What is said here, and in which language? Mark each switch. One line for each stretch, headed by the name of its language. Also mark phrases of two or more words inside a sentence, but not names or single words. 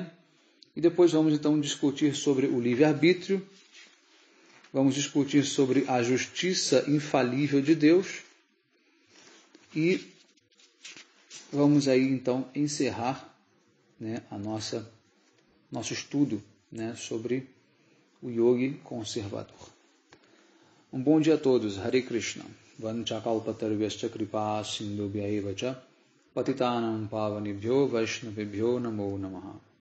Portuguese: E depois vamos então discutir sobre o livre-arbítrio, vamos discutir sobre a justiça infalível de Deus e vamos aí então encerrar, né, nosso estudo, né, sobre o yogi conservador. Um bom dia a todos.
Sanskrit: Hare Krishna. Vanchakalpatarvyascha kripa sindhubhya eva cha patitanam pavanebhyo vaishnavebhyo namo namaha.